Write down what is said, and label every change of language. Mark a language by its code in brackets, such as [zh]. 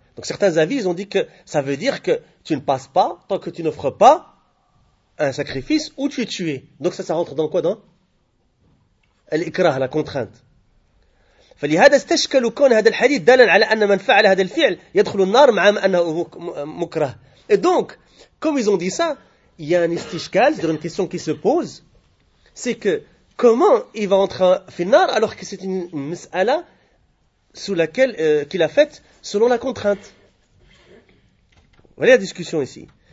[fr] Donc certains avis ils ont dit que ça veut dire que tu ne passes pas tant que tu n'offres pas un sacrifice ou tu es tué. Donc ça rentre dans quoi? Dans الإكراه, la contrainte. [ar] فلهذا استشكلوا كون هذا الحديث دالا على أن من فعل هذا الفعل يدخل النار مع أنه مكره. [fr] Et donc comme ils ont dit ça, il y a un istishkal, c'est-à-dire une question qui se pose, c'est que comment il va entrer en nar alors que c'est une mis'ala sous laquelle qu'il a faite selon la contrainte. Voilà la discussion ici.